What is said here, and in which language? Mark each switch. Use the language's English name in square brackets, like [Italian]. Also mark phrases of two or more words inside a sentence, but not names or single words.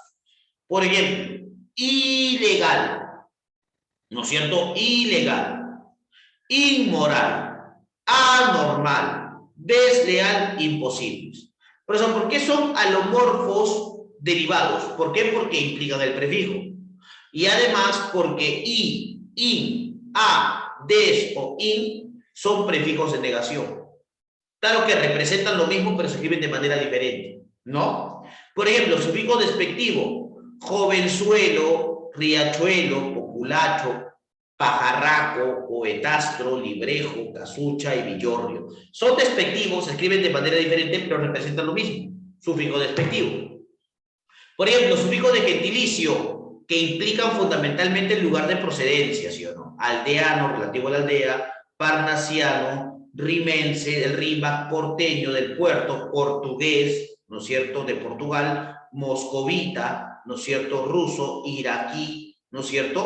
[Spanish] Por ejemplo, ilegal, ¿no es cierto? Ilegal, inmoral, anormal, desleal, imposibles. Por eso, ¿por qué son alomorfos derivados? ¿Por qué? Porque implican el prefijo. Y además porque i, in, a, des o in son prefijos de negación. Claro que representan lo mismo, pero se escriben de manera diferente, ¿no? Por ejemplo, sufijo despectivo, jovenzuelo, riachuelo, populacho, pajarraco, poetastro, librejo, casucha y villorrio. Son despectivos, se escriben de manera diferente, pero representan lo mismo. Sufijo despectivo. Por ejemplo, sufijo de gentilicio, que implican fundamentalmente el lugar de procedencia, ¿sí o no? Aldeano, relativo a la aldea, parnasiano, rimense, del Rímac, porteño, del puerto, portugués, ¿no es cierto?, de Portugal, moscovita, ¿no es cierto?, ruso, iraquí, ¿no es cierto?